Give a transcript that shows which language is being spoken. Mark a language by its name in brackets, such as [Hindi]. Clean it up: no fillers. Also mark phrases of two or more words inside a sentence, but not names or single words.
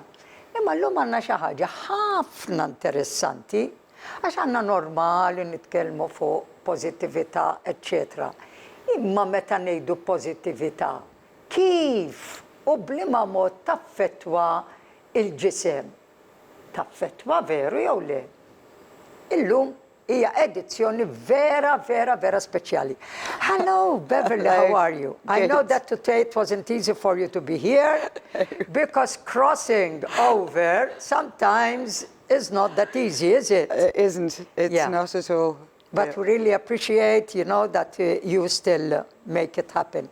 [Maltese] Imma llum għandna xi ħaġa ħafna interessanti għax għandna normali nitkellmu fuq pożittività, eċċetera. Imma meta ngħidu pożittività, kif u bliema mod taffettwa il-ġisem? Taffettwa veru jew le? Illum hija edizzjoni vera speċjali. [English] Hello, Beverly, how are you? I know that today it wasn't easy for you to be here because crossing over sometimes is not that easy, is it? It isn't. It's not at all. But we really appreciate, that you still make it happen.